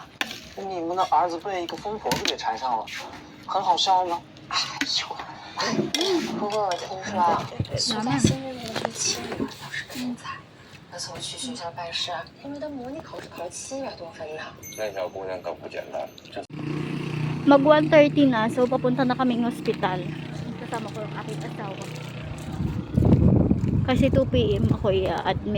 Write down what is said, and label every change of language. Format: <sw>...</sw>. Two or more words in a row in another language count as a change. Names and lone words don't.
<zh>你们的儿子被一个疯婆子给缠上了，很好笑吗？哎呦，不过我听说苏家新任命的第7女儿倒是个天才，那次我去学校办事，因为她模拟考试考了700多分呢。那小姑娘可不简单，这。</zh> <tl>Mag 1:30 na, so papunta na kaming hospital. Kasama ko yung aking asawa. Kasi 2 PM ako i-admit.</tl>